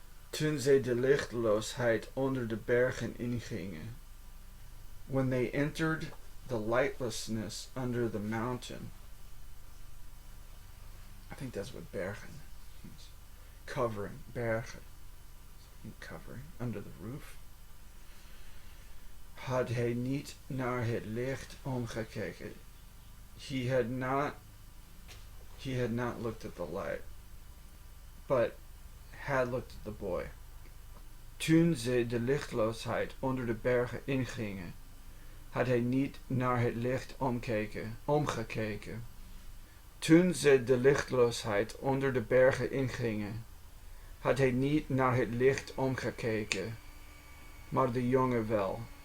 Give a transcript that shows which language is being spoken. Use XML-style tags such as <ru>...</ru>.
<nl>Toen zij de lichtloosheid onder de bergen ingingen.</nl> <en>When they entered the lightlessness under the mountain. I think that's what bergen means. Covering. Bergen. Covering. Under the roof.</en> <nl>Had hij niet naar het licht omgekeken.</nl> <en>He had not looked at the light, but had looked at the boy.</en> <nl>Toen ze de lichtloosheid onder de bergen ingingen, had hij niet naar het licht omgekeken. Toen ze de lichtloosheid onder de bergen ingingen, had hij niet naar het licht omgekeken, maar de jongen wel.</nl>